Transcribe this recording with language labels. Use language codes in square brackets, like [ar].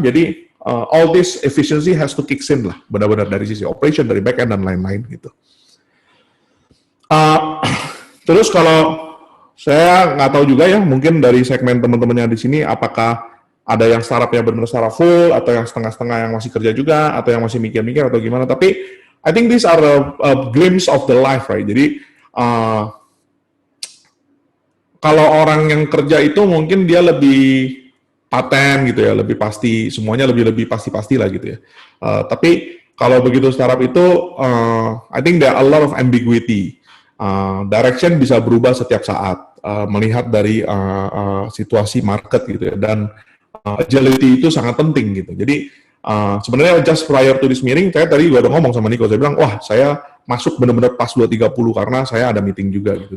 [id] Jadi [en] all this efficiency has to kick in [id] lah, benar-benar dari sisi operation, dari back end dan lain-lain gitu. Terus kalau saya nggak tahu juga ya, mungkin dari segmen teman-temannya di sini, apakah ada yang startupnya benar-benar secara full, atau yang setengah-setengah yang masih kerja juga, atau yang masih mikir-mikir atau gimana. Tapi [en] I think these are a glimpse of the life, right? [id] Jadi kalau orang yang kerja itu mungkin dia lebih paten gitu ya, lebih pasti, semuanya lebih pasti-pasti lah gitu ya. Tapi kalau begitu startup itu, [en] I think there are a lot of ambiguity. [id] Direction bisa berubah setiap saat, melihat dari situasi market gitu ya, dan agility itu sangat penting gitu. Jadi sebenarnya [en] just prior to this meeting, [id] saya tadi juga udah ngomong sama Nico, saya bilang, wah saya masuk benar-benar pas 2.30 karena saya ada meeting juga gitu.